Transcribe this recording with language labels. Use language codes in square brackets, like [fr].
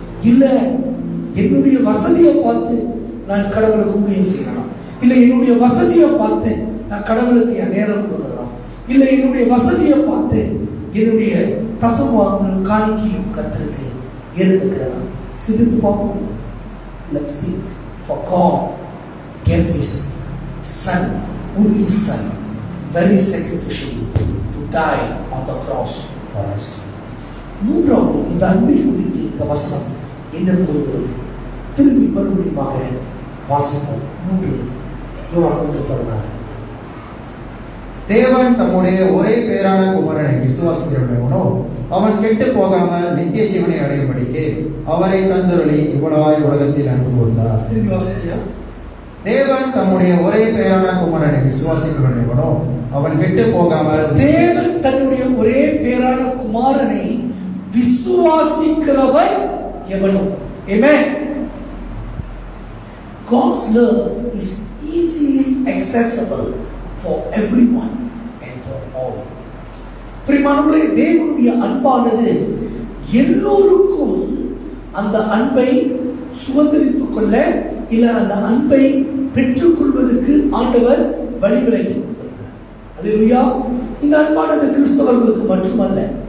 [ta] இல்ல என்னுடைய வசதியை பார்த்து நான் கடவுளுக்கு ஊழியம் செய்யலாம், இல்ல என்னுடைய வசதியை பார்த்து நான் கடவுளுக்கு என் நேரம் கொடுக்கலாம், இல்ல என்னுடைய வசதியை பார்த்து என்னுடைய தசமபாகம் காணிக்கையும் கர்த்தருக்கு ஏறெடுக்கிறேன். சிந்தித்து பார்ப்போம். [en] Let's see. For God gave His Son, only Son, very sacrificially to die on the cross for us. [ta] மூன்றாவது, இந்த அன்பை குறித்து இந்த வசனம் என்ன கூறுகிறது? திரும்பி மறுபடியுமாக வாசிப்போம். 3 யோவான் 1:16. தேவன் தம்முடைய ஒரே பேரான குமாரனை விசுவாசிக்கிறவனோ அவன் கெட்டு போகாமல் நித்திய ஜீவனை அடையும்படிக்கு அவரை தந்தருளி இவ்வளவாய் உலகத்தில் அன்பு கூர்ந்தார். தேவன் தம்முடைய ஒரே பேரான குமாரனை விசுவாசிக்கிறவனோ அவன் கெட்டு போகாமல், தேவன் தன்னுடைய ஒரே பேரான குமாரனை விசுவாசிக்கிறவர் எவனோ. [en] Amen. God's love is easily accessible for everyone and for all. [ta] பிரியமானவர்களே, தேவனுடைய அன்பானது எல்லோருக்கும் அந்த அன்பை சுதந்திரித்துக் கொள்ள, இல்ல அந்த அன்பை பெற்றுக் கொள்வதற்கு ஆண்டவர் வழிவிலக்கி கொடுத்திருக்கிறார். அல்லேலூயா. இந்த அன்பானது கிறிஸ்தவர்களுக்கு மட்டுமல்ல,